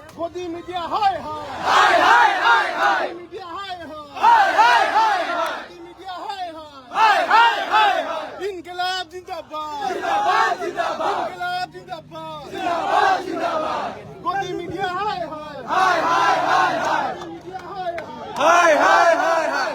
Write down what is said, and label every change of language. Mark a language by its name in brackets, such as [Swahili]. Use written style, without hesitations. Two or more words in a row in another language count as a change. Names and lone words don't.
[Hindi] मोदी मीडिया हाय हाय। हाय हाय हाय हाय। मोदी मीडिया हाय हाय. हाय हाय हाय हाय। मोदी मीडिया हाय हाय। हाय हाय हाय हाय. इंक़लाब ज़िंदाबाद। ज़िंदाबाद ज़िंदाबाद। इंक़लाब ज़िंदाबाद. ज़िंदाबाद ज़िंदाबाद। मोदी मीडिया हाय हाय. हाय हाय हाय हाय। मोदी मीडिया हाय हाय। हाय हाय हाय हाय.